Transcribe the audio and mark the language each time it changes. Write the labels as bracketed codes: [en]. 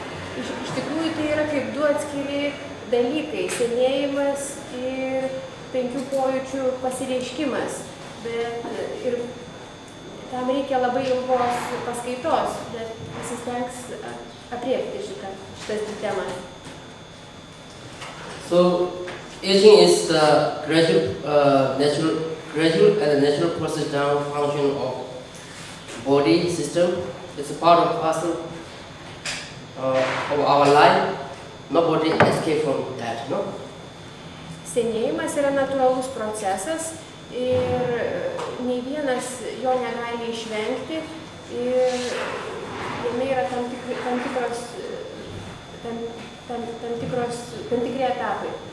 [lt] Tai iš tikrųjų tai yra kaip du atskiri dalykai – senėjimas ir 5 pojūčių pasireiškimas. Bet ir tam reikia labai ilgos paskaitos, bet pasistengs aprėpti šitas dvi temas. [en] So, aging is the gradual and natural process down function of body system. It's a part of parcel of our life. Nobody escape from that, no? [lt] Senėjimas yra natūralus procesas ir nei vienas jo negali išvengti ir jame yra tam tikri etapai.